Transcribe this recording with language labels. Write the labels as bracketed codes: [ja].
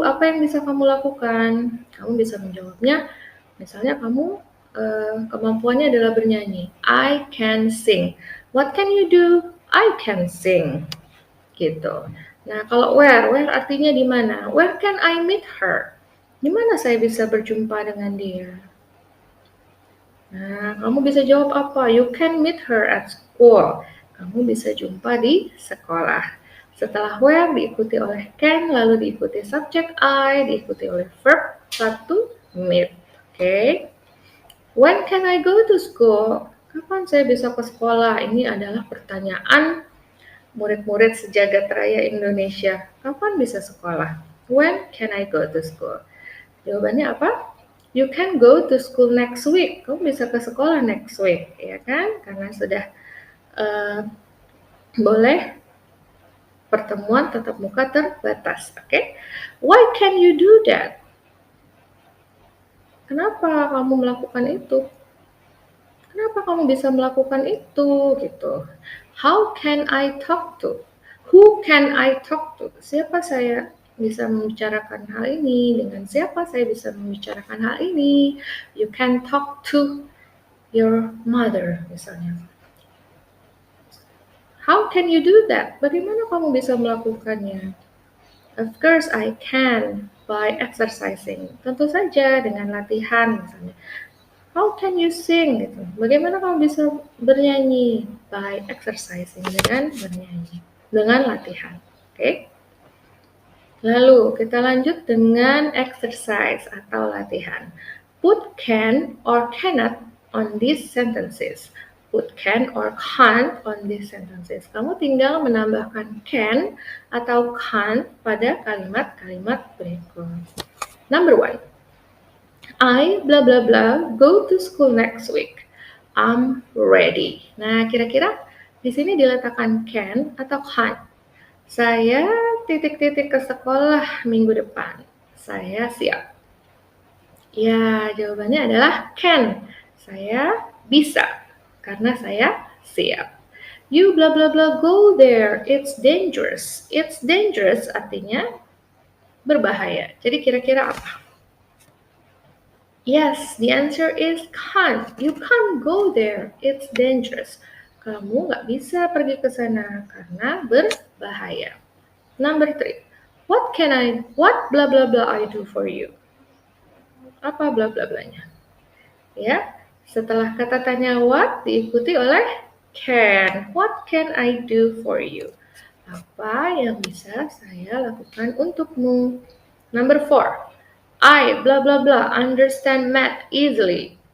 [id] Apa yang bisa kamu lakukan? Kamu bisa menjawabnya, misalnya kamu kemampuannya adalah bernyanyi. [en] I can sing. What can you do? I can sing. Gitu. [id] Nah, kalau where artinya di mana? [en] Where can I meet her? [id] Di mana saya bisa berjumpa dengan dia? Nah, kamu bisa jawab apa? [en] You can meet her at school. [id] Kamu bisa jumpa di sekolah. Setelah where diikuti oleh can, lalu diikuti subject I, diikuti oleh verb 1 meet. Oke. [en] When can I go to school? [id] Kapan saya bisa ke sekolah? Ini adalah pertanyaan murid-murid sejagat raya Indonesia. Kapan bisa sekolah? [en] When can I go to school? [id] Jawabannya apa? [en] You can go to school next week. [id] Kamu bisa ke sekolah [en] next week, [id] ya kan? Karena sudah boleh pertemuan tatap muka terbatas, oke? [en] Why can you do that? [id] Kenapa kamu melakukan itu? Kenapa kamu bisa melakukan itu? Gitu. [en] How can I talk to? Who can I talk to? [id] Siapa saya bisa membicarakan hal ini? Dengan siapa saya bisa membicarakan hal ini? [en] You can talk to your mother, misalnya. How can you do that? [id] Bagaimana kamu bisa melakukannya? [en] Of course I can by exercising. [id] Tentu saja dengan latihan, misalnya. [en] How can you sing? [id] Gitu. Bagaimana kamu bisa bernyanyi? [en] By exercising, [id] dengan bernyanyi, dengan latihan. Oke? Lalu kita lanjut dengan exercise atau latihan. [en] Put can or cannot on these sentences. Put can or can't on these sentences. [id] Kamu tinggal menambahkan can atau can't pada kalimat-kalimat berikut. [en] Number 1. I blah blah blah go to school next week. I'm ready. [id] Nah, kira-kira di sini diletakkan can atau can't? Saya titik-titik ke sekolah minggu depan. Saya siap. Ya, jawabannya adalah can. Saya bisa karena saya siap. [en] You blah blah blah go there. It's dangerous. It's dangerous [id] artinya berbahaya. Jadi kira-kira apa? [en] Yes, the answer is can't. You can't go there. It's dangerous. [id] Kamu nggak bisa pergi ke sana karena berbahaya. [en] Number 3. What what blah blah blah I do for you? [id] Apa blah blah blahnya? Ya, setelah kata tanya what diikuti oleh can. [en] What can I do for you? [id] Apa yang bisa saya lakukan untukmu? [en] Number 4. I blah blah blah understand math easily.